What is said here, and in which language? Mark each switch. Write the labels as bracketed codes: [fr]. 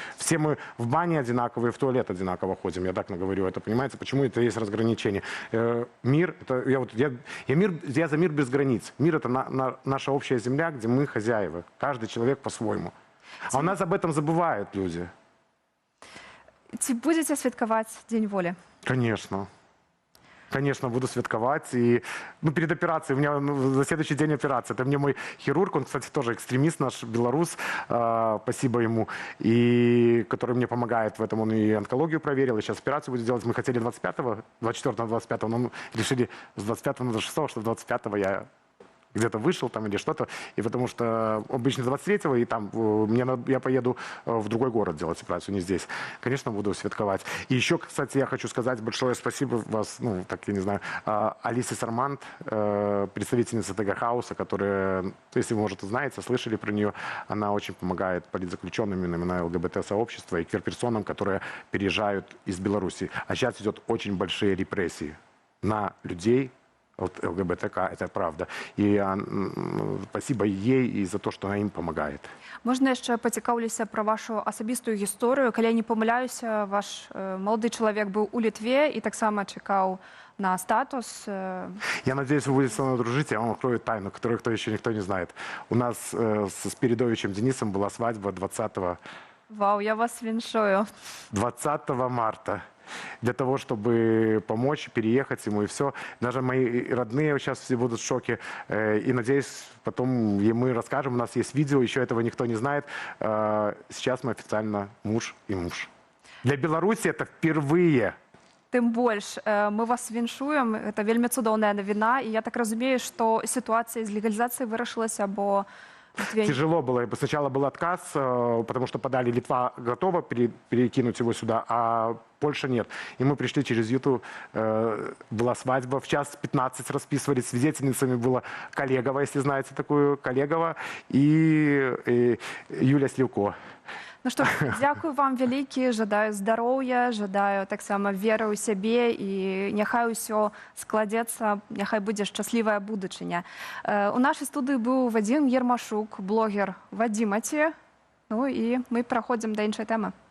[ru] Все мы в бане одинаковые, в туалет одинаково ходим. Я так говорю это, понимаете? Почему это есть разграничение? Мир, это, я за мир без границ. Мир — это наша общая земля, где мы хозяева. Каждый человек по-своему. А у нас об этом забывают люди. [be] Ці будете святкаваць Дзень волі? [ru] Конечно. Конечно, буду святковать. И, перед операцией, у меня за следующий день операция. Это мне мой хирург, он, кстати, тоже экстремист наш, белорус, спасибо ему, и который мне помогает в этом. Он и онкологию проверил, и сейчас операцию будет делать. Мы хотели 24-го, 24-го, 25-го, но решили с 25-го на 26-го, что 25-го я где-то вышел там или что-то, и потому что обычно 23-го, и там я поеду в другой город делать операцию, не здесь. Конечно, буду святковать. И еще, кстати, я хочу сказать большое спасибо вас, так я не знаю, Алисе Сармант, представительница ТГ Хауса, которая, если вы, может, знаете, слышали про нее, она очень помогает политзаключенным именно ЛГБТ-сообщества и квир-персонам, которые переезжают из Беларуси. А сейчас идет очень большие репрессии на людей, ЛГБТК, это правда. И спасибо ей и за то, что она им помогает. [be] Можна яшчэ пацікаўлюся пра вашу асабістую гісторыю? Калі я не памыляюся, ваш малады чалавек быў у Літве і таксама чакаў на статус. [ru] Я надеюсь, вы будете со мной дружить, я вам открою тайну, которую еще никто не знает. У нас с Спиридовичем Денисом была свадьба 20-го. [be] Вау, я вас віншую. [ru] 20 марта. Для того, чтобы помочь, переехать ему и все. Даже мои родные сейчас все будут в шоке. И надеюсь, потом мы расскажем. У нас есть видео, еще этого никто не знает. Сейчас мы официально муж и муж. Для Беларуси это впервые. [be] Тым больш, мы вас віншуем. Это вельмі цудоўная навіна. І я так разумею, што сітуацыя з легалізацыяй вырашылася, бо [ru] тяжело было. Сначала был отказ, потому что подали Литва готова перекинуть его сюда, а Польша нет. И мы пришли через Юту, была свадьба, в час 15 расписывались, свидетельницами была Коллегова, если знаете такую, Коллегова, и Юля Слівко. [be] Ну што ж, дзякую вам вялікі, жадаю здароўя, жадаю таксама веры ў сябе і няхай усё складзецца, няхай будзе шчаслівая будучыня. У нашай студыі быў Вадзім Ермашук, блогер Вадзімаці. Ну і мы праходзім да іншай тэмы.